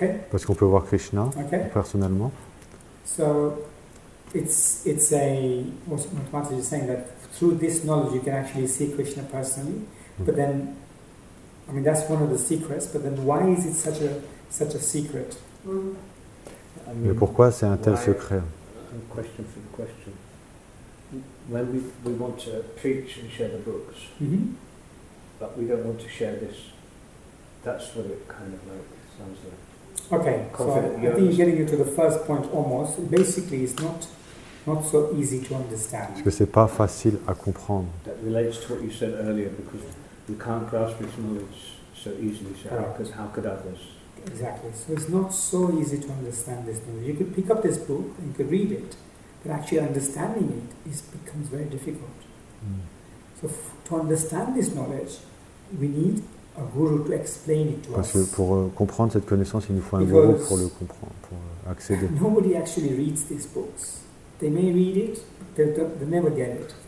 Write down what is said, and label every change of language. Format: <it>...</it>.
<fr>Parce qu'on peut voir Krishna personnellement.</fr> <en>So it's what Mataji is saying, that through this knowledge you can actually see Krishna personally. But then, I mean, that's one of the secrets. But then, why is it such a secret?</en> <fr>Mais pourquoi c'est un tel secret?</fr> <en>Question for the question. When we want to preach and share the books, but we don't want to share this. That's what it kind of like sounds like. Okay, so I think you're getting into the first point almost. Basically, it's not so easy to understand.</en> <fr>Parce que c'est pas facile à comprendre.</fr> <en>That relates to what you said earlier, because we can't grasp this knowledge so easily. So how could others? Exactly. So it's not so easy to understand this knowledge. You could pick up this book and you could read it, but actually understanding it becomes very difficult. So to understand this knowledge, we need a guru to explain it to</en> <fr>Parce</fr> <en>us.</en> <fr>que pour comprendre cette connaissance, il nous faut un gourou pour le comprendre, pour accéder. Nobody actually reads these books. They may read it, but they never get it.</fr>